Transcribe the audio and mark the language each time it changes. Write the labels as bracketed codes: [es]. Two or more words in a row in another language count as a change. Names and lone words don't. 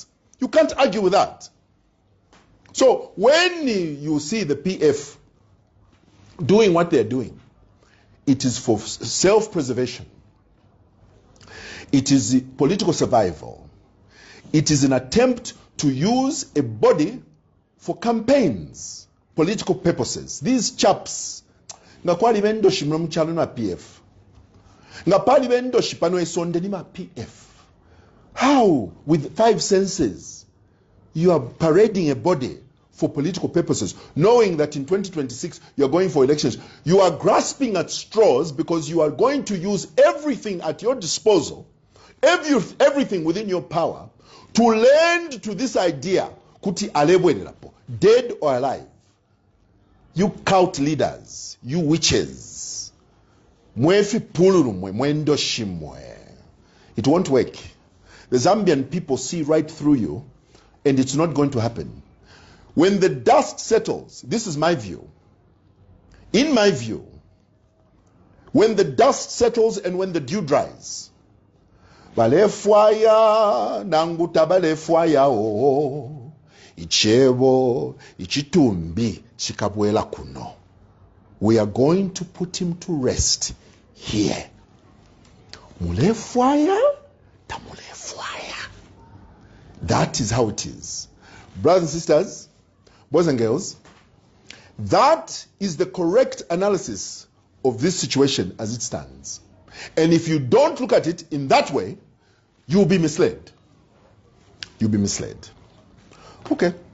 [en] You can't argue with that. So when you see the PF doing what they're doing, it is for self-preservation. It is political survival. It is an attempt to use a body for campaigns, political purposes. These chaps, [bem] ngakwali bendoshi mchalo na PF. Ngapali bendoshi pano esonde ni ma PF. [en] How, with 5 senses, you are parading a body for political purposes, knowing that in 2026 you're going for elections? You are grasping at straws because you are going to use everything at your disposal, everything within your power, to lend to this idea, [bem] kuti alebwenelapo, [en] dead or alive. You cult leaders, you witches, [bem] mwefi pululu mwe, mwendo shimwe. [en] It won't work. The Zambian people see right through you, and it's not going to happen. When the dust settles, this is my view. In my view, when the dust settles and when the dew dries, [bem] balefwaya nanguta balefwaya o ichebo ichitumbi chikabwela kuno. [en] We are going to put him to rest here. [bem] Mulefwaya tamulefwaya. [en] That is how it is. Brothers and sisters, boys and girls, that is the correct analysis of this situation as it stands. And if you don't look at it in that way, you'll be misled. You'll be misled. Okay.